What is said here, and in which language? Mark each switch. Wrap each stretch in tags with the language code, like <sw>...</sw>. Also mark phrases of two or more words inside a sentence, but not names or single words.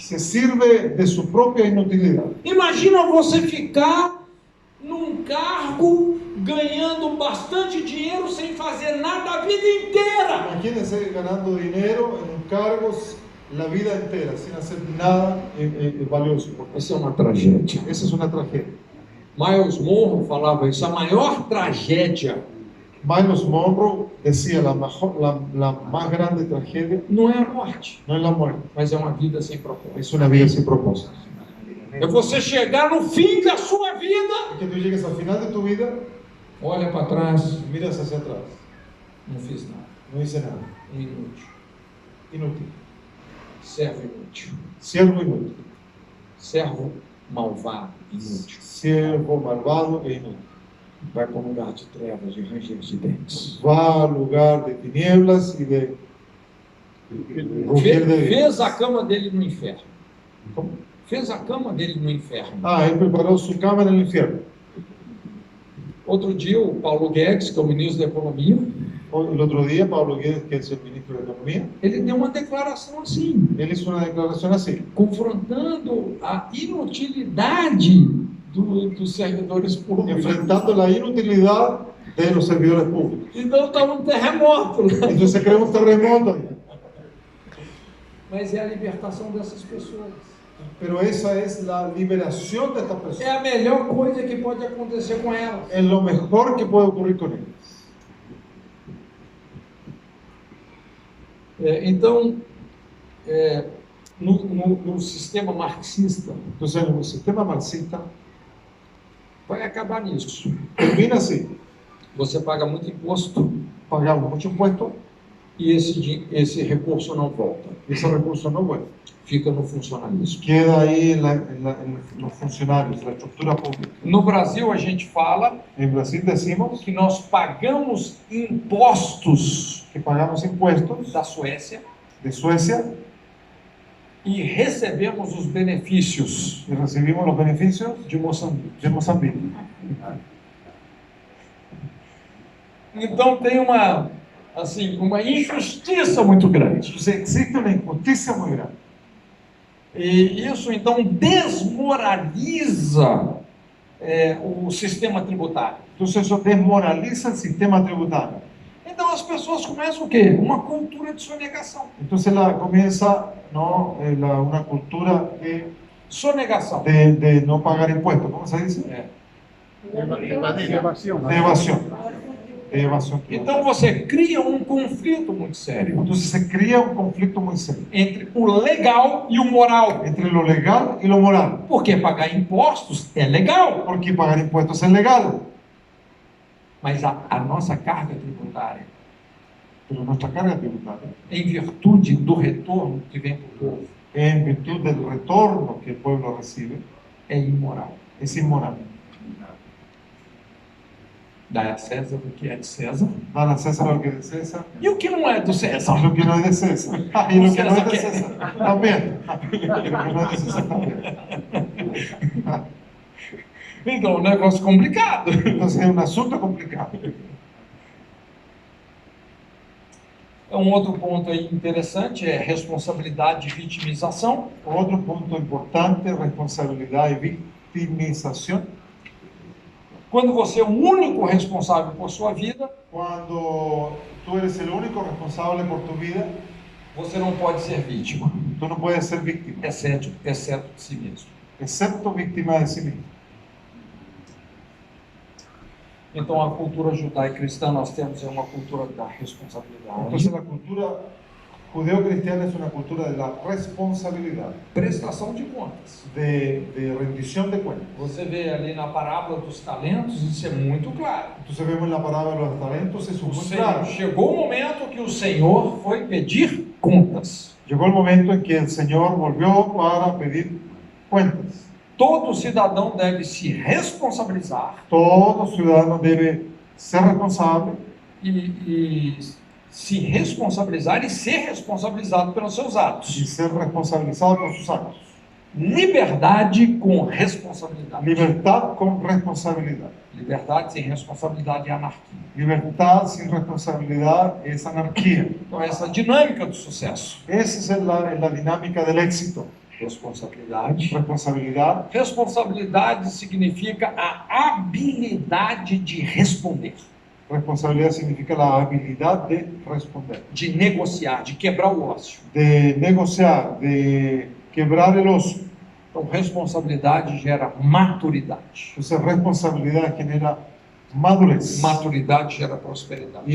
<es>Se sirve de su propia inutilidad.</es> <pt>Imagina você ficar num cargo ganhando bastante dinheiro sem fazer nada a vida inteira.</pt> <es>Imagínense ganando dinero en cargos la vida entera, sin hacer nada valioso.</es> <pt>Isso é uma tragédia.</pt> <es>Esa es una tragedia.</es> <pt>Miles Monroe falava isso, a maior tragédia</pt> <es>Miles Monroe decía, la más grande tragedia</es> <pt>não é a morte,</pt> <es>no es la muerte,</es> <pt>mas é uma vida sem propósito.</pt> <es>es una vida sin propósito.</es> <pt>É você chegar no fim da sua vida,</pt> <es>Es que tú llegues al final de tu vida</es> <pt>olha para trás,</pt> <es>y miras hacia atrás,</es> <pt>não fiz nada,</pt> <es>no hice nada,</es> <pt>um inútil,</pt> <es>inútil,</es> <pt>servo inútil,</pt> <es>siervo inútil,</es> <pt>servo malvado, inútil.</pt> <es>siervo malvado e inútil.</es> <pt>Vai para um lugar de trevas, de ranger de dentes.</pt> <es>Va al lugar de tinieblas y de rugir de dientes.</es> <pt>Fez a cama dele no inferno.</pt> <es>¿Cómo?</es> <pt>Fez a cama dele no inferno.</pt> <es>Él preparó su cama en el infierno.</es> <pt>Outro dia, o Paulo Guedes, que é o ministro da Economia,</pt> <es>El otro día, Pablo Guedes, que es el ministro de Economía,</es> <pt>ele deu uma declaração assim,</pt> <es>él hizo una declaración así,</es> <pt>confrontando a inutilidade dos servidores públicos.</pt> <es>enfrentando la inutilidad de los servidores públicos.</es> <pt>Então estava um terremoto.</pt> <es>Entonces se crea un terremoto.</es> <pt>Mas é a libertação dessas pessoas.</pt> <es>Pero esa es la liberación de estas</es> <pt>É</pt> <es>personas.</es> <pt>a melhor coisa que pode acontecer com elas.</pt> <es>Es lo mejor que puede ocurrir con ellos.</es> <pt>Então, no sistema marxista,</pt> <es>Entonces, en el sistema marxista</es> <pt>vai acabar nisso.</pt> <es>termina así:</es> <pt>Você paga muito imposto</pt> <es>pagamos mucho impuesto</es> <pt>e esse recurso não volta.</pt> <es>y ese recurso no vuelve.</es> <pt>Fica no funcionalismo.</pt> <es>Queda ahí en los funcionarios, la estructura pública.</es> <pt>No Brasil, a gente fala</pt> <es>En Brasil decimos</es> <pt>que nós pagamos impostos</pt> <es>que pagamos impuestos</es> <pt>da Suécia</pt> <es>de Suecia</es> <pt>e recebemos os benefícios</pt> <es>y recibimos los beneficios</es> <pt>de Moçambique.</pt> <es>de Mozambique.</es> <pt>Então tem uma injustiça muito grande.</pt> <es>Entonces existe una injusticia muy grande.</es> <pt>E isso então desmoraliza o sistema tributário.</pt> <es>Entonces eso desmoraliza el sistema tributario.</es> <pt>Então as pessoas começam o quê? Uma cultura de sonegação.</pt> <es>Entonces comienza, ¿no? Una cultura</es> <pt>Sonegação.</pt> <es>de no pagar impuestos. ¿Cómo se dice? Evasión. De evasión. De evasión.</es> <pt>Então você cria um conflito muito sério</pt> <es>Entonces se crea un conflicto muy serio</es> <pt>entre o legal e o moral.</pt> <es>entre lo legal y lo moral.</es> <pt>Porque pagar impostos é legal,</pt> <es>Porque pagar impuestos es legal,</es> <pt>mas a nossa carga tributária,</pt> <es>pero nuestra carga tributaria,</es> <pt>em virtude do retorno que vem para o povo,</pt> <es>en virtud del retorno que el pueblo recibe,</es> <pt>é imoral.</pt> <es>es inmoral.</es> <pt>Dá a César o que é de César</pt> <es>Dan a César lo que es de César</es> <pt>e o que não é do César.</pt> <es>y lo que no es de César. Y lo que no es de César también. Y lo que no es de César también.</es> <pt>Então, é um negócio complicado.</pt> <es>Entonces es un asunto complicado.</es> <pt>Um outro ponto aí interessante é responsabilidade e vitimização.</pt> <es>Otro punto importante, responsabilidad y victimización.</es> <pt>Quando você é o único responsável por sua vida,</pt> <es>Cuando tú eres el único responsable por tu vida,</es> <pt>você não pode ser vítima,</pt> <es>tú no puedes ser víctima,</es> <pt>exceto de si mesmo.</pt> <es>excepto víctima de sí mismo.</es> <pt>Então, a cultura judaico-cristã nós temos uma cultura da responsabilidade,</pt> <es>Entonces la cultura judeo-cristiana es una cultura de la responsabilidad,</es> <pt>prestação de contas.</pt> <es>de rendición de cuentas.</es> <pt>Você vê ali na parábola dos talentos, isso é muito claro.</pt> <es>Entonces vemos en la parábola de los talentos, eso</es> <pt>O</pt> <es>es muy</es> <pt>Senhor,</pt> <es>claro.</es> <pt>chegou o momento que o Senhor foi pedir contas.</pt> <es>Llegó el momento en que el Señor volvió para pedir cuentas.</es> <pt>Todo cidadão deve se responsabilizar</pt> <es>Todo ciudadano debe ser responsable</es> <pt>e se responsabilizar e ser responsabilizado pelos seus</pt> <es>y</es> <pt>atos.</pt> <es>ser responsabilizado por sus actos.</es> <pt>Liberdade com responsabilidade.</pt> <es>Libertad con responsabilidad.</es> <pt>Liberdade sem responsabilidade é anarquia.</pt> <es>Libertad sin responsabilidad es anarquía.</es> <pt>Então, essa é a dinâmica do sucesso.</pt> <es>Esa es la dinámica del éxito.</es> <pt>Responsabilidade.</pt> <es>Responsabilidad.</es> <pt>Responsabilidade significa a habilidade de responder,</pt> <es>Responsabilidad significa la habilidad de responder,</es> <pt>de negociar, de quebrar o ócio.</pt> <es>de negociar, de quebrar el oso.</es> <pt>Então, responsabilidade gera maturidade.</pt> <es>Entonces, responsabilidad genera madurez.</es> <pt>Maturidade gera prosperidade.</pt>